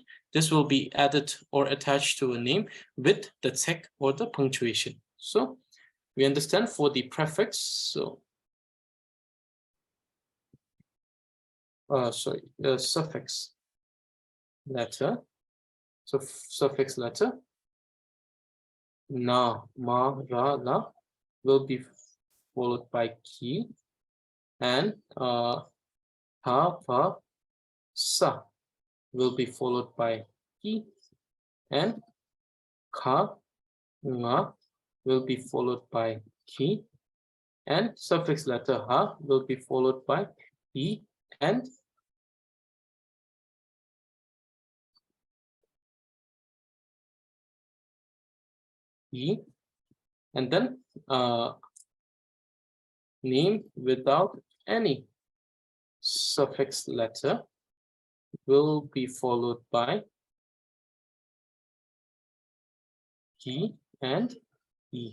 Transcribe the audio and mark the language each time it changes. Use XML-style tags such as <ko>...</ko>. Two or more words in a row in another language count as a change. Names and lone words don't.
<en>This will be added or attached to a name with the tick or the punctuation. So We understand for the prefix, so the suffix letter. So suffix letter na, ma, ra, la will be followed by ki, and ha, pa, sa will be followed by ki, and ka, nga will be followed by ki, and suffix letter ha will be followed by i, and i, and then name without any suffix letter will be followed by ki and e.</en>